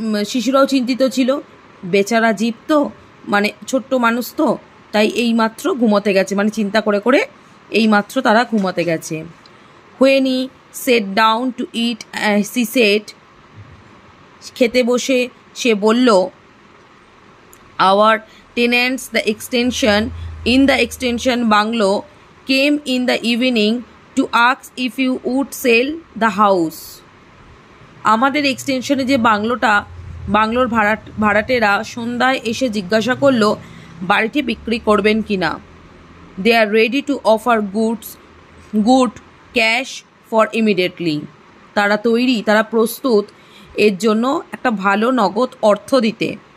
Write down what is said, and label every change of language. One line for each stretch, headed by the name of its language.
Bangla: শিশুরাও চিন্তিত ছিল, বেচারা জীব তো, ছোট্ট মানুষ তো, তাই এইমাত্র ঘুমোতে গেছে, চিন্তা করে করে এইমাত্র তারা ঘুমোতে গেছে।
English: When he sat down to eat, she said,
Bangla: খেতে বসে সে বলল,
English: our tenants in the extension bungalow came in the evening to ask if you would sell the house.
Bangla: আমাদের এক্সটেনশনে যে বাংলোর ভাড়াটেরা সন্ধ্যায় এসে জিজ্ঞাসা করলো বাড়িটি বিক্রি করবেন কিনা।
English: They are ready to offer good cash for immediately.
Bangla: তারা প্রস্তুত এর জন্য একটা ভালো নগদ অর্থ দিতে।